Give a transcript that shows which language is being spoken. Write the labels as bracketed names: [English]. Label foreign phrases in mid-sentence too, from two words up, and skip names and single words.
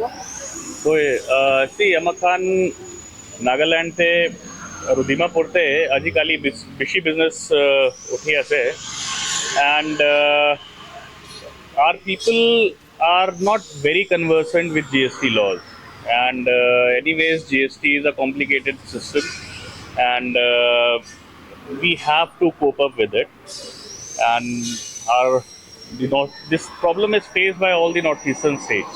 [English] See, [Naga Pidgin] amakan Nagaland te Rudima porte ajikali bishi business uthi ase, [English] and our people are not very conversant with GST laws. And anyways, GST is a complicated system, and we have to cope up with it. And our this problem is faced by all the northeastern states.